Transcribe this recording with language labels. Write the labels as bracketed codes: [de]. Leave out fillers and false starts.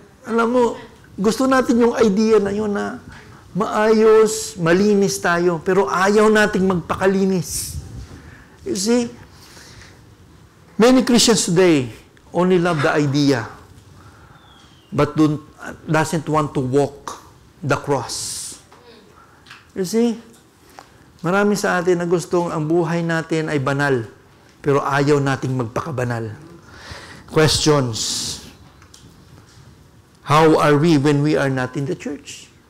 [tl] Alam mo, gusto natin yung idea na yun na maayos, malinis tayo, pero ayaw nating magpakalinis. [en] You see, many Christians today only love the idea, but doesn't want to walk the cross. You see, [tl] marami sa atin na gustong ang buhay natin ay banal, pero ayaw nating magpakabanal. [en] Questions. How are we when we are not in the church?